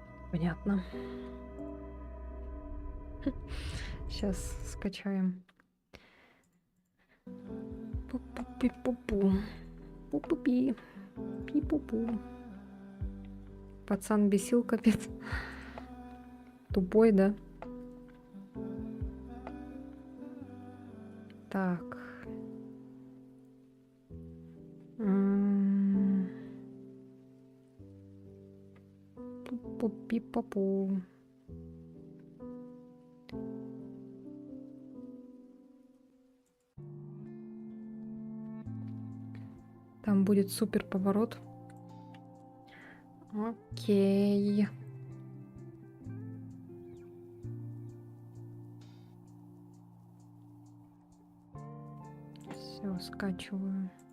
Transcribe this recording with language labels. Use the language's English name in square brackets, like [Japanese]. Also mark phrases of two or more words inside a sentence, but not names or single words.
[Russian] Понятно. Сейчас скачаем. Пу-пу-пи-пу-пу. Пу-пу-пи. Пи-пу-пу. Пацан бесил, капец. Тупой, да? Так. Пу-пу-пи-пу-пу. Там будет супер поворот. Окей. Все, скачиваю.